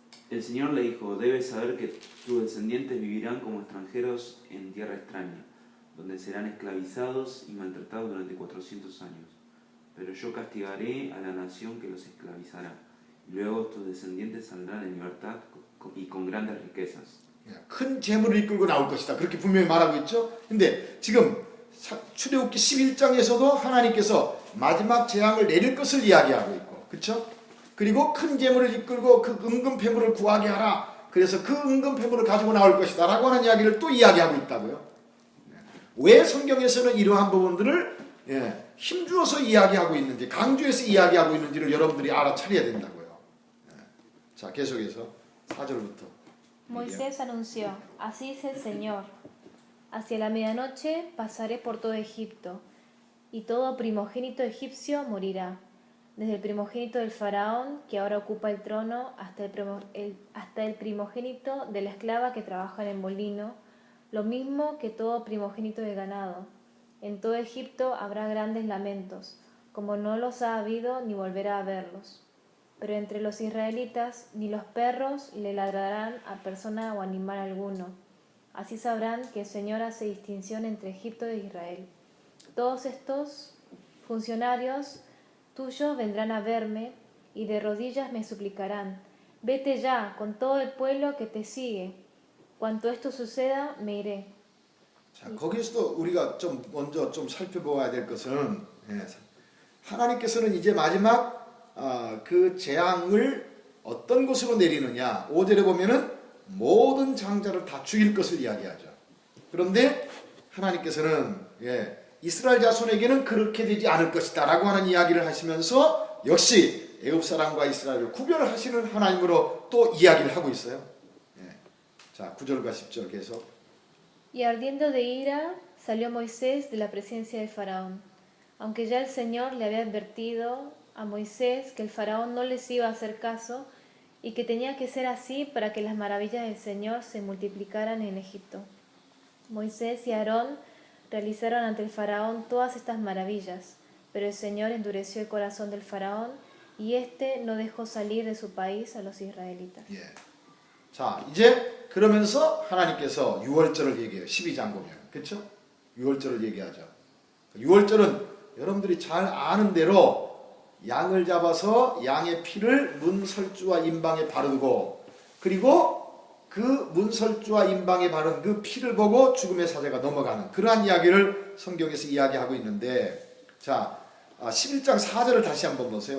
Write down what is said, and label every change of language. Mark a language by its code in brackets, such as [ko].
[es] El Señor le dijo, debes saber que tus descendientes vivirán como extranjeros en tierra extraña, donde serán esclavizados y maltratados durante 400 años. Pero yo castigaré a la nación que los esclavizará, y luego tus descendientes saldrán en libertad y con grandes riquezas. [ko] 큰 재물을 이끌고 나올 것이다. 그렇게 분명히 말하고 있죠. 근데 지금 출애굽기 11장에서도 하나님께서 마지막 재앙을 내릴 것을 이야기하고 있고, 그렇죠? 그리고 큰 재물을 이끌고 그 은금 폐물을 구하게 하라. 그래서 그 은금 폐물을 가지고 나올 것이다 라고 하는 이야기를 또 이야기하고 있다고요. 왜 성경에서는 이러한 부분들을 힘주어서 이야기하고 있는지, 강조해서 이야기하고 있는지를 여러분들이 알아차려야 된다고요. 자, 계속해서 4절부터. [es] Moisés anunció, así dice el Señor, hacia la medianoche pasaré por todo Egipto, y todo primogénito egipcio morirá, desde el primogénito del faraón, que ahora ocupa el trono, hasta el primogénito de la esclava que trabaja en el molino, lo mismo que todo primogénito de ganado. En todo Egipto habrá grandes lamentos, como no los ha habido ni volverá a verlos. Pero entre los israelitas ni los perros le ladrarán a persona o animal alguno. Así sabrán que el Señor hace distinción entre Egipto e Israel. Todos estos funcionarios tuyos vendrán a verme y de rodillas me suplicarán. Vete ya con todo el pueblo que te sigue. Cuanto esto suceda, me iré. [ko] 자, 거기서도 우리가 좀 먼저 좀 살펴봐야 될 것은 하나님께서는 이제 마지막 그 재앙을 어떤 곳으로 내리느냐. 5절에 보면은 모든 장자를 다 죽일 것을 이야기하죠. 그런데 하나님께서는 이스라엘 자손에게는 그렇게 되지 않을 것이다 라고 하는 이야기를 하시면서 역시 애굽 사람과 이스라엘을 구별하시는 하나님으로 또 이야기를 하고 있어요. 자, 9절과 10절 계속. [es] Y ardiendo de ira, salió Moisés de la presencia del faraón. Aunque ya el Señor le había advertido a Moisés que el faraón no les iba a hacer caso y que tenía que ser así para que las maravillas del Señor se multiplicaran en Egipto. Moisés y Aarón realizaron ante el faraón todas estas maravillas, pero el Señor endureció el corazón del faraón y éste no dejó salir de su país a los israelitas. [ko] 자, 이제 그러면서 하나님께서 유월절을 얘기해요. 12장 보면. 그렇죠? 유월절을 얘기하죠. 유월절은 여러분들이 잘 아는 대로 양을 잡아서 양의 피를 문설주와 임방에 바르고, 그리고 그 문설주와 임방에 바른 그 피를 보고 죽음의 사자가 넘어가는 그러한 이야기를 성경에서 이야기하고 있는데, 자, 11장 4절을 다시 한번 보세요.